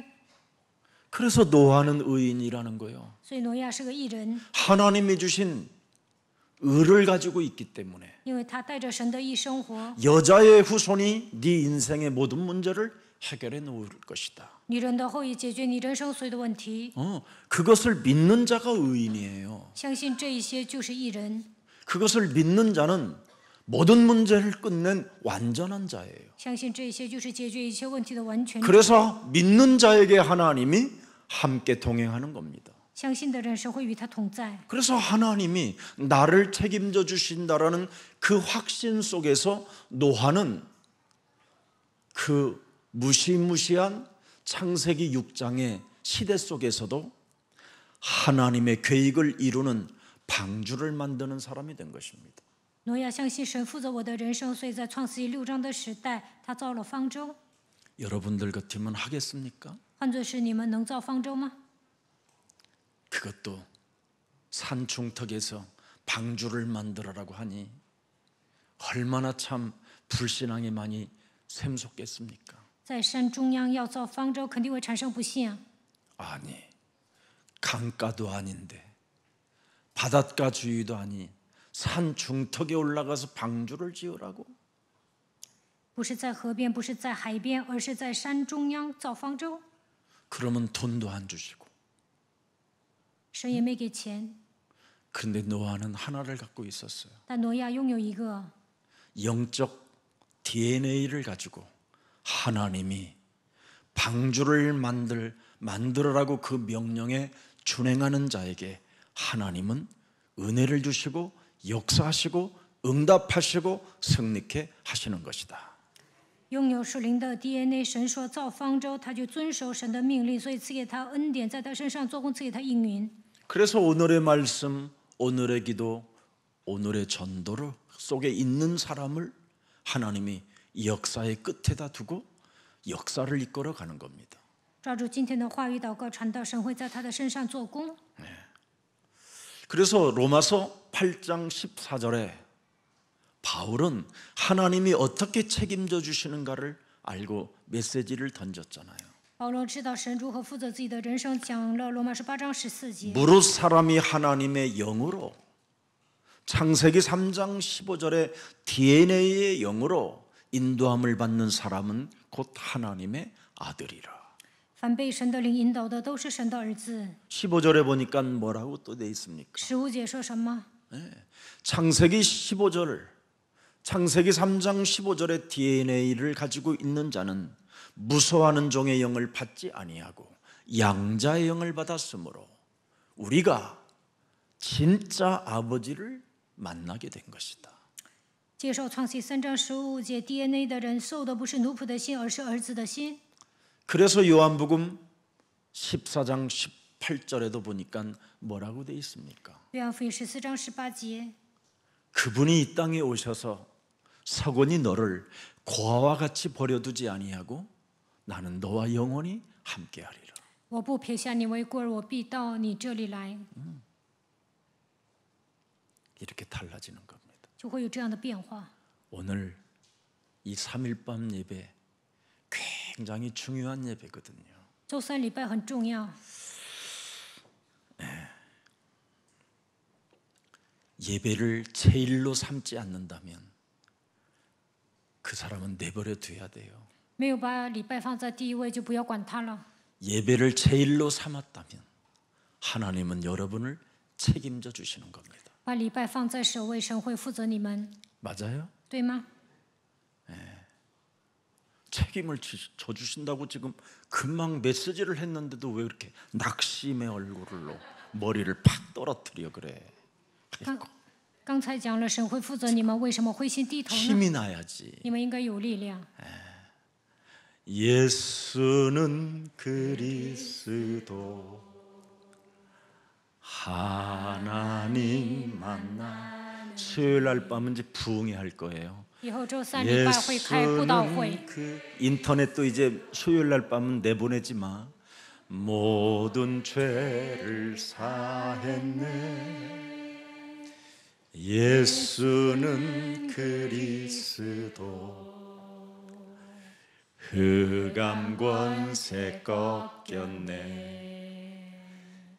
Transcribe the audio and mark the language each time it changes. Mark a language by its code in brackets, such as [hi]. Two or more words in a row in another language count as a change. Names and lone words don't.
[ko] 그래서 노아는 의인이라는 거예요. [zh] 所以挪亚是个义人， [ko] 하나님이 주신 의를 가지고 있기 때문에 [zh] 因为他带着神的义生活。 [ko] 여자의 후손이 네 인생의 모든 문제를 해결해 놓을 것이다. [zh] 女人的后裔解决你人生所有的问题， [ko] 그것을 믿는 자가 의인이에요. [zh] 相信这一些就是义人。 [ko] 그것을 믿는 자는 모든 문제를 끝낸 완전한 자예요. [zh] 相信这些就是解决一切问题的完全者。 [ko] 그래서 믿는 자에게 하나님이 함께 동행하는 겁니다. [zh] 相信的人神会与他同在。 [ko] 그래서 하나님이 나를 책임져 주신다라는 그 확신 속에서 노아는 그 무시무시한 창세기 6장의 시대 속에서도 하나님의 계획을 이루는 방주를 만드는 사람이 된 것입니다. [zh] 挪亚相信神负责我的人生，所以在创世纪6章的时代，他造了方舟。 [ko] 여러분들 같으면 하겠습니까? [zh] 换作是你们能造方舟吗？ [ko] 그것도 산 중턱에서 방주를 만들어라고 하니 얼마나 참 불신앙이 많이 샘솟겠습니까? [zh] 在山中央要造方舟，肯定会产生不信啊！ [ko] 아니, 강가도 아닌데 바닷가 주위도 아닌 산 중턱에 올라가서 방주를 지으라고? [zh] 不是在河边，不是在海边，而是在山中央造方舟。 [ko] 그러면 돈도 안 주시고. [zh] 神也没给钱， [ko] 그런데 노아는 하나를 갖고 있었어요. [zh] 但挪亚拥有一个 [ko] 영적 DNA를 가지고 하나님이 방주를 만들어라고 그 명령에 준행하는 자에게 하나님은 은혜를 주시고 역사하시고 응답하시고 승리케 하시는 것이다. [zh] 拥有属灵的 DNA。神说造方舟，他就遵守神的命令，所以赐给他恩典，在他身上做工，赐给他应允。 [ko] 그래서 오늘의 말씀, 오늘의 기도, 오늘의 전도 속에 있는 사람을 하나님이 역사의 끝에다 두고 역사를 이끌어 가는 겁니다. [zh] 抓住今天的话语祷告传道，神会在他的身上做工。 [ko] 그래서 로마서 8장 14절에 바울은 하나님이 어떻게 책임져 주시는가를 알고 메시지를 던졌잖아요. [zh] 保罗知道神如何负责自己的人生，讲了罗马书8章14节。 [ko] 무릇 사람이 하나님의 영으로 창세기 3장 15절에 DNA의 영으로 인도함을 받는 사람은 곧 하나님의 아들이라. [zh] 凡被神的灵引导的，都是神的儿子。 [ko] 15절에 보니까 뭐라고 또 돼 있습니까? [zh] 15 节说什么？ [ko] 창세기 15절, 창세기 3장 15절의 DNA를 가지고 있는 자는 무서워하는 종의 영을 받지 아니하고 양자의 영을 받았으므로 우리가 진짜 아버지를 만나게 된 것이다. [zh] 接受创世3章15节 DNA 的人，受的不是奴仆的心，而是儿子的心。 [ko] 그래서 요한복음 14장 18절에도 보니까 뭐라고 돼 있습니까? [zh] 约翰福音14章18节， [ko] 그분이 이 땅에 오셔서 서건이 너를 고아와 같이 버려두지 아니하고 나는 너와 영원히 함께하리라. [zh] 我不撇下你为孤儿，我必到你这里来， [ko] 이렇게 달라지는 겁니다. [zh] 就会有这样的变化。 [ko] 오늘 이 3일 밤 예배 굉장히 중요한 예배거든요. [zh] 周三礼拜很重要， [ko] 예배를 제일로 삼지 않는다면 그 사람은 내버려 둬야 돼요. [zh] 没有把礼拜放在第一位，就不要管他了。 [ko] 예배를 제일로 삼았다면 하나님은 여러분을 책임져 주시는 겁니다. [zh] 把礼拜放在首位，神会负责你们， [ko] 맞아요? [zh] 对吗？ [ko] 책임을 져 주신다고 지금 금방 메시지를 했는데도 왜 이렇게 낙심의 얼굴로 머리를 팍 떨어뜨려 그래? [zh] 刚才讲了神会负责你们，为什么灰心低头呢？ [ko] 힘이 나야지. [zh] 你们应该有力量。 [ko] 예수는 그리스도 하나님 만나. 수요일 날 밤은 이제 부흥회 할 거예요. [zh] 以后周三礼拜会开布道会， [ko] 예수는 그 인터넷도 이제 수요일 날 밤은 내보내지 마. 모든 죄를 사했네. 예수는 그리스도 흑암 권세 꺾였네.